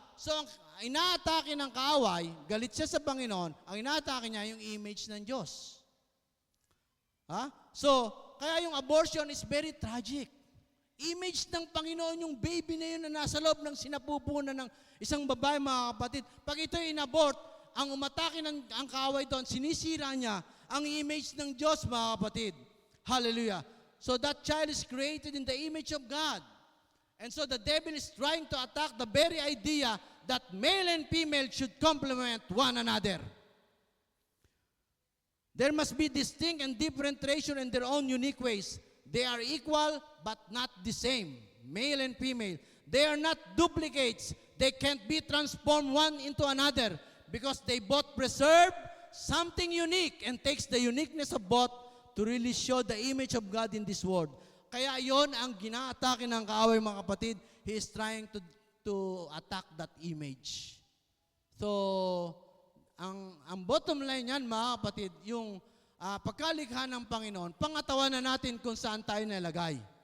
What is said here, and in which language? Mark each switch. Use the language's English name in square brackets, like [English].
[Filipino] So, ang inaatake ng kaaway, galit siya sa Panginoon, ang inaatake niya yung image ng Diyos. [English] So, [Filipino] kaya yung [English] abortion is very tragic. [Filipino] Image ng Panginoon, yung baby na yun na nasa loob ng sinapupunan ng isang babae, mga kapatid. Pag ito'y inabort, ang umatake ang kaaway doon, sinisira niya ang image ng Diyos, mga kapatid. Hallelujah. [English] So that child is created in the image of God. And so the devil is trying to attack the very idea that male and female should complement one another. There must be distinct and differentiation in their own unique ways. They are equal but not the same, male and female. They are not duplicates. They can't be transformed one into another because they both preserve something unique and takes the uniqueness of both to really show the image of God in this world. [Filipino] Kaya yon ang ginaatake ng kaaway, mga kapatid. [English] He is trying to attack that image. [Filipino] So, ang bottom line yan, mga kapatid, yung pagkalikha ng Panginoon, pangatawanan natin kung saan tayo nalagay.